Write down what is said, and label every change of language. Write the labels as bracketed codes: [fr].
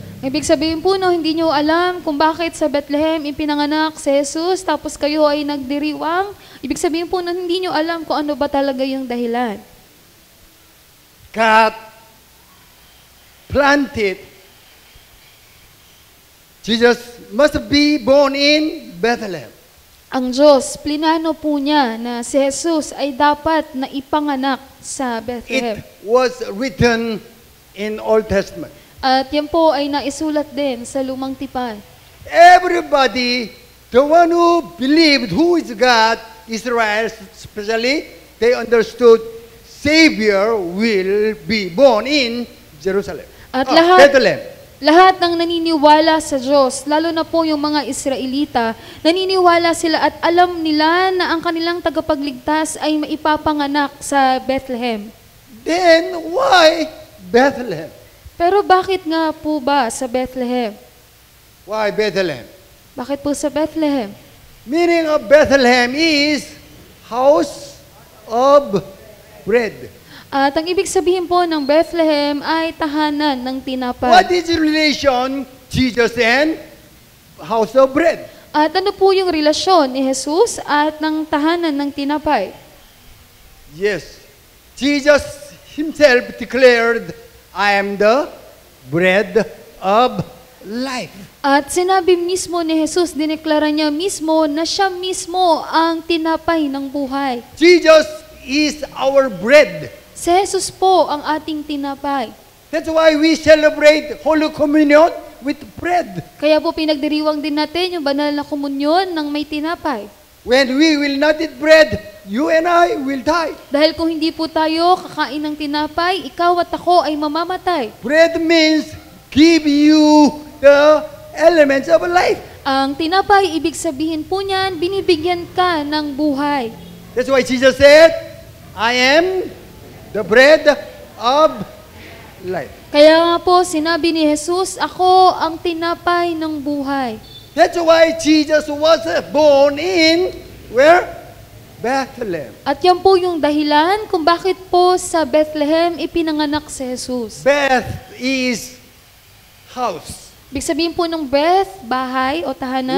[tl] Ibig sabihin po, no, hindi nyo alam kung bakit sa Bethlehem ipinanganak si Jesus, tapos kayo ay nagdiriwang. Ibig sabihin po, no, hindi nyo alam kung ano ba talaga yung dahilan. [en] God planted. Jesus must be born in Bethlehem. [tl] Ang Diyos, plinano po niya na si Jesus ay dapat na ipanganak sa Bethlehem. [en] It was written in Old Testament. [tl] At yan po ay naisulat din sa Lumang Tipan. [en] Everybody, the one who believed who is God, Israel especially, they understood Savior will be born in Jerusalem. [tl] At [en] Bethlehem. [tl] lahat ng naniniwala sa Diyos, lalo na po yung mga Israelita, naniniwala sila at alam nila na ang kanilang tagapagligtas ay maipapanganak sa Bethlehem. [en] Then why Bethlehem? [tl] Pero bakit nga po ba sa Bethlehem? [en] Why Bethlehem? [tl] Bakit po sa Bethlehem? [en] Meaning of Bethlehem is house of bread. [tl] At ang ibig sabihin po ng Bethlehem ay tahanan ng tinapay. [en] What is the relation Jesus and house of bread? [tl] At ano po yung relasyon ni Jesus at ng tahanan ng tinapay? [en] Yes. Jesus himself declared, I am the bread of life. [tl] At sinabi mismo ni Jesus, dineklara niya mismo na siya mismo ang tinapay ng buhay. [en] Jesus is our bread. [tl] Si Jesus po ang ating tinapay. [en] That's why we celebrate Holy Communion with bread. [tl] Kaya po pinagdiriwang din natin yung banal na komunyon ng may tinapay. [en] When we will not eat bread, you and I will die. [tl] Dahil kung hindi po tayo kakain ng tinapay, ikaw at ako ay mamamatay. [en] Bread means give you the elements of life. [tl] Ang tinapay, ibig sabihin po niyan, binibigyan ka ng buhay. [en] That's why Jesus said, I am the bread of life. [tl] Kaya nga po, sinabi ni Jesus, ako ang tinapay ng buhay. [en] That's why Jesus was born in where? Bethlehem. [tl] At yan po yung dahilan kung bakit po sa Bethlehem ipinanganak si Jesus. [en] Beth is house. [tl] Ibig sabihin po ng Beth, bahay o tahanan.